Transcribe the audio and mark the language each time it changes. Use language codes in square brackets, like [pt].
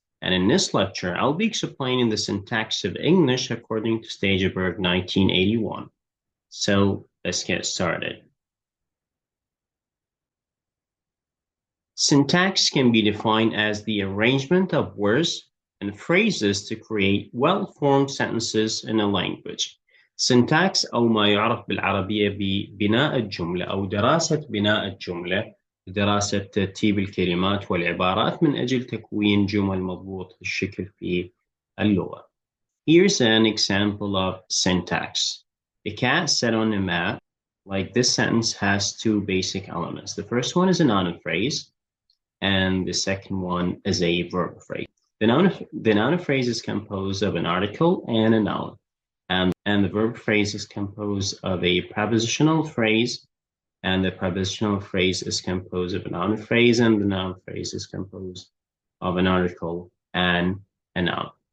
[en] And in this lecture, I'll be explaining the syntax of English according to Stageberg 1981. So let's get started. Syntax can be defined as the arrangement of words and phrases to create well-formed sentences in a language. [ar] syntax أو ما يعرف بالعربية ببناء الجملة أو دراسة بناء الجملة، دراسة ترتيب الكلمات والعبارات من أجل تكوين جمل مضبوط الشكل في اللغة. [en] Here's an example of syntax. The cat sat on a mat. Like this sentence has two basic elements. The first one is a noun phrase, and the second one is a verb phrase. The noun phrase is composed of an article and a noun, and the verb phrase is composed of a prepositional phrase, and the prepositional phrase is composed of a noun phrase, and the noun phrase is composed of an article and a noun.